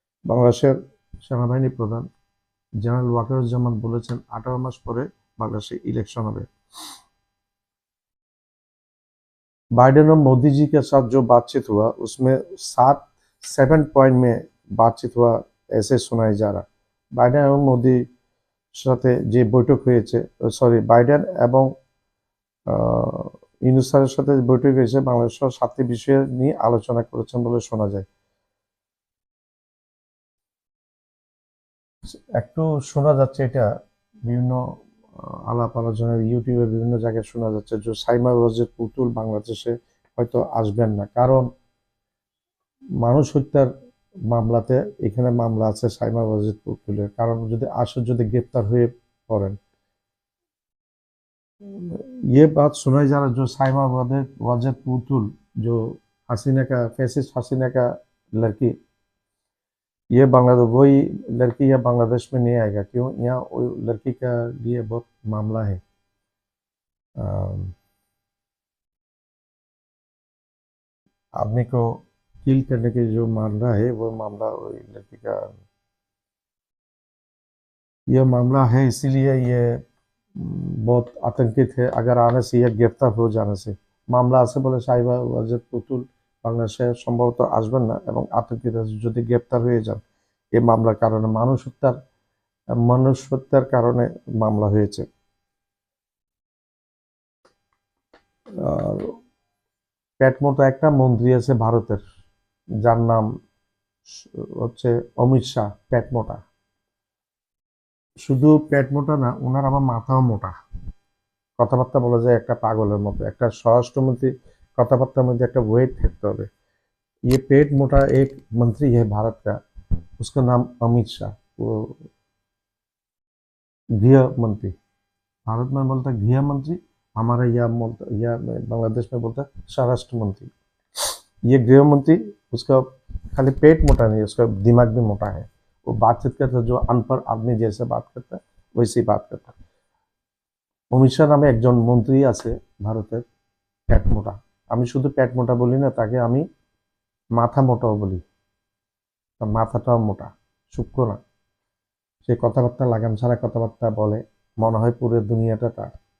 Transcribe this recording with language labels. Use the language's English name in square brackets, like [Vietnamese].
[Bangla] বাংলাদেশের সেনাবাহিনী প্রধান जनरल ওয়াকারুজ্জামান বলেছেন 18 মাস পরে बांग्लादेश इलेक्शन হবে। [Hindi] बाइडेन और मोदी जी के साथ जो बातचीत हुआ उसमें 7 पॉइंट में बातचीत हुआ ऐसे सुनाई जा रहा। [Bangla] बाइडेन এবং মোদি সাথে যে বৈঠক হয়েছে, বাইডেন এবং ইউনুস স্যারের সাথে বৈঠক হয়েছে, বাংলাদেশের 7টি বিষয় নিয়ে আলোচনা করেছেন বলে শোনা যায়। একটু শোনা যাচ্ছে এটা বিভিন্ন আলাপ আলোচনা ইউটিউবে বিভিন্ন জায়গায় শোনা যাচ্ছে যে সাইমা ওয়াজেদ পুতুল বাংলাদেশে হয়তো আসবেন না, কারণ মানুষ হত্যার মামলাতে এখানে মামলা আছে সাইমা ওয়াজেদ পুতুলের, কারণ যদি গ্রেপ্তার হয়ে পড়েন। [Hindi] ये बात सुनाई जा रहा जो साइमा वाजेद पुतुल जो फैसिस्ट हसीना का लड़की, ये बांग्लादेश वही लड़की यहाँ बांग्लादेश में नहीं आएगा। क्यों? यहाँ वो लड़की का लिए बहुत मामला है। आदमी को किल करने की जो मामला है वो मामला वही लड़की का ये मामला है, इसीलिए ये बहुत आतंकित है। अगर आने से या गिरफ्तार हो जाने से मामला [Bangla] আছে বলে সাইবা ওয়াজেদ পুতুল বাংলাদেশে সম্ভবত আসবেন না, এবং আতঙ্কিত যদি গ্রেপ্তার হয়ে যান এই মামলার কারণে, মানুষ হত্যার কারণে মামলা হয়েছে। আর পেট মোটা একটা মন্ত্রী আছে ভারতের, যার নাম হচ্ছে অমিত শাহ। পেট মোটা, শুধু পেট মোটা না, ওনার আবার মাথাও মোটা, কথাবার্তা বলা যায় একটা পাগলের মতো। একটা স্বরাষ্ট্রমন্ত্রী কথাবার্তার मध्य একটা ওয়েট থাকতে হবে। [Hindi] ये पेट मोटा एक मंत्री है भारत का, उसका नाम अमित शाह, वो गृह मंत्री। भारत में बोलता गृह मंत्री, हमारा या बांग्लादेश में बोलता स्वराष्ट्र मंत्री। ये गृह मंत्री, उसका खाली पेट मोटा नहीं, उसका दिमाग भी मोटा है। वो बातचीत करता जो अनपढ़ आदमी जैसे बात करता है वैसे बात करता। [Bangla] অমিত শাহ নামে একজন মন্ত্রী আছে ভারতের, পেট মোটা। আমি শুধু পেট মোটা বলি না, তাকে আমি মাথা মোটাও বলি। তার মাথাটাও মোটা, সূক্ষ্ম না। সে কথাবার্তা লাগাম ছাড়া কথাবার্তা বলে, মনে হয় পুরো দুনিয়াটা তার।